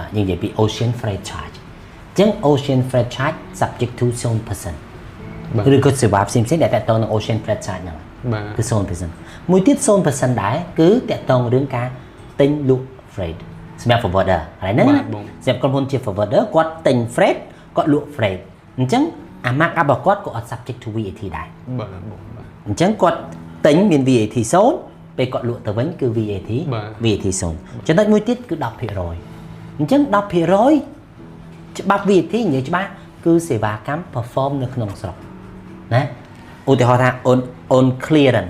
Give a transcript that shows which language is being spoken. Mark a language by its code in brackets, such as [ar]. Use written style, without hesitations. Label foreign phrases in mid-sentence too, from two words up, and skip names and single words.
[km] ណ៍យើងនិយាយពី [en] Ocean Freight Charge [km] អញ្ចឹង [en] Ocean Freight Charge subject to [km] 0% ឬក៏សេវាផ្សេងៗដែលតាក់ទងនឹង [en] Ocean Freight Charge [km] ហ្នឹងគឺ 0% មួយទៀត 0% ដែរគឺតាក់ទងរឿងការទិញលក់ freight សម្រាប់ forwarder ហើយហ្នឹងសម្រាប់ក្រុមហ៊ុនជា forwarder គាត់ទិញ freight គាត់លក់ freight អញ្ចឹងអា markup របស់គាត់ក៏អត់ [en] subject to VAT [km] ដែរ បាទបង អញ្ចឹងគាត់ទិញមាន VAT 0ពេលគាត់លក់ទៅវិញគឺ VAT 0ចំណុចមួយទៀតគឺ 10% អញ្ចឹង 10% ច្បាប់ VAT និយាយច្បាស់គឺសេវាកម្ម perform នៅក្នុងស្រុកណាឧទាហរណ៍ថាអូន clearance